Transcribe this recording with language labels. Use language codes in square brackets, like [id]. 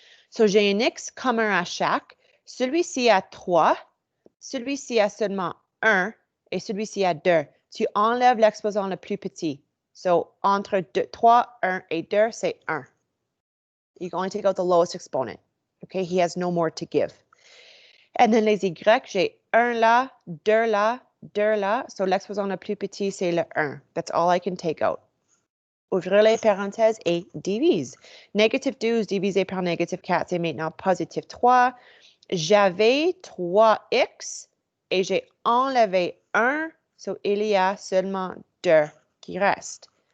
[fr] So j'ai un x commun à chaque. Celui-ci a 3. Celui-ci a seulement 1. Et celui-ci a 2. Tu enlèves l'exposant le plus petit. So, entre 3, 1 et 2, c'est 1. [en] You're going to take out the lowest exponent. Okay, he has no more to give. [fr] And then les y, j'ai 1 là, 2 là, 2 là. So, l'exposant le plus petit, c'est le 1. [en] That's all I can take out. [fr] Ouvrir les parenthèses et divise. Négatif 12 divisé par négatif 4, c'est maintenant positif 3. J'avais 3x et j'ai enlevé 1, so il y a seulement 2 qui restent.